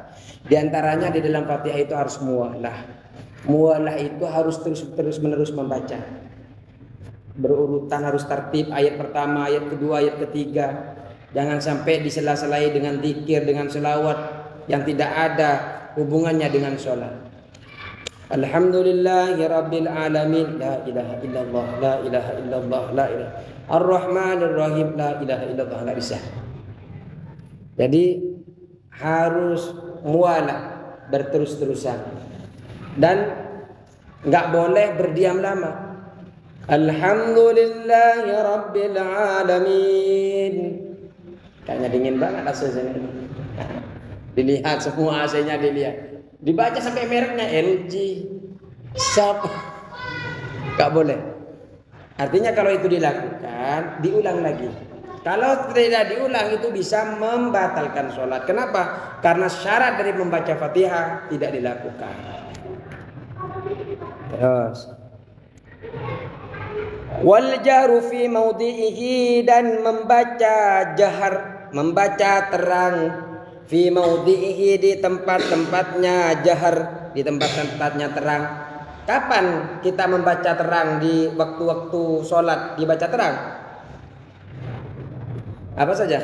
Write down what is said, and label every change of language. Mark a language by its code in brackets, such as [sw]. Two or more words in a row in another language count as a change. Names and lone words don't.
[id] Di antaranya di dalam Fatihah itu harus muwalah. Muwalah itu harus terus menerus membaca. Berurutan, harus tertib, ayat pertama, ayat kedua, ayat ketiga. Jangan sampai disela-selai dengan zikir, dengan selawat yang tidak ada hubungannya dengan sholat. [ar] الحمد لله رب العالمين، لا إله إلا الله، لا إله إلا الله، لا إله الرحمن الرحيم، لا إله إلا الله. [id] Enggak bisa. Jadi harus mualah, berterus-terusan, dan nggak boleh berdiam lama. [ar] الحمد لله رب العالمين. [id] Kayaknya dingin banget AC-nya. Dilihat semua AC-nya dilihat. Dibaca sampai mereknya LG, Sharp. Nggak boleh. Artinya kalau itu dilakukan, diulang lagi. Kalau tidak diulang itu bisa membatalkan sholat. Kenapa? Karena syarat dari membaca Fatihah tidak dilakukan. [ar] Terus والجهر في موضعه, [id] dan membaca jahar, membaca terang, [ar] في موضعه, [id] di tempat-tempatnya jahar, di tempat-tempatnya terang. Kapan kita membaca terang? Di waktu-waktu sholat dibaca terang. Apa saja?